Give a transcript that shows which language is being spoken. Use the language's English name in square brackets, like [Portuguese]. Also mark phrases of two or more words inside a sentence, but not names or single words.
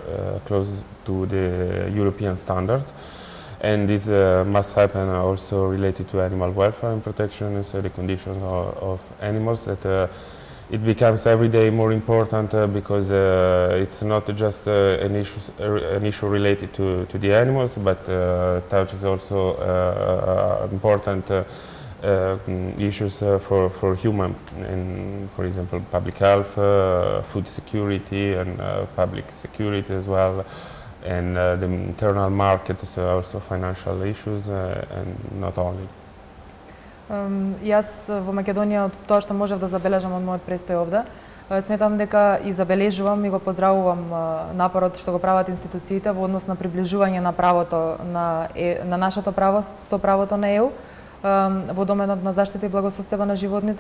[English] to the European standards, and this must happen also related to animal welfare and protection, so the conditions of animals that it becomes every day more important because it's not just an issue related to the animals, but touches also important issues for human, and for example public health, food security, and public security as well, and the internal market, so also financial issues, and not only. [Macedonian] Јас во Македонија, од тоа што можев да забележам од мојот престој овде, сметам дека и забележувам и го поздравувам напорот што го прават институциите во однос на приближување на правото на нашето право со правото на ЕУ во доменот на заштита и благосостојба на животните.